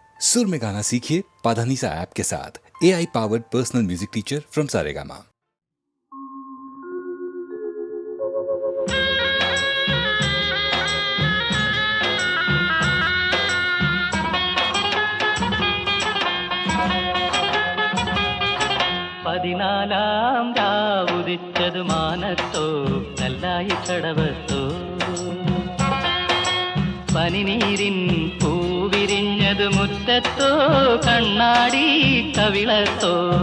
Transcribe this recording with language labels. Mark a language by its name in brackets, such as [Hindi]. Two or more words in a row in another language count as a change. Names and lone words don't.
[Hindi] सुर में गाना सीखिए पाधानीसा ऐप के साथ। [English] AI powered personal music teacher from Saregama. [Malayalam] പതിനാലാം രാവുദിച്ചതു മാനത്തോ കല്ലായി കടവത്തോ പനിനീരിൻ പൂവിരിഞ്ഞതു മുറ്റത്തോ കണ്ണാടി കവിളത്തോ